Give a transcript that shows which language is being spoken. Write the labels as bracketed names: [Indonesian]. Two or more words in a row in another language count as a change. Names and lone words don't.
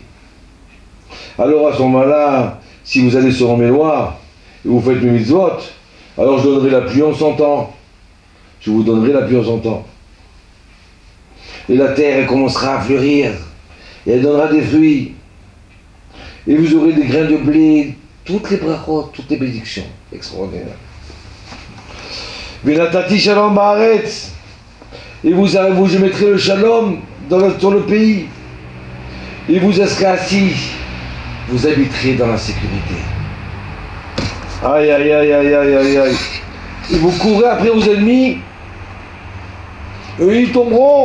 [French] Alors à ce moment-là, si vous allez selon mes lois, et vous faites mes mitzvot, alors je donnerai la pluie en son temps. Je vous donnerai la pluie en son temps. Et la terre, elle commencera à fleurir, et elle donnera des fruits. Et vous aurez des grains de blé, toutes les brachot, toutes les bénédictions. Extraordinaire. [Hebrew] ונתתי שלום בארץ. [French] Et je mettrai le shalom sur le pays. Et vous serez assis. Vous habiterez dans la sécurité. Aïe, aïe, aïe, aïe, aïe, aïe, aïe. Et vous courez après vos ennemis. Eux, ils tomberont.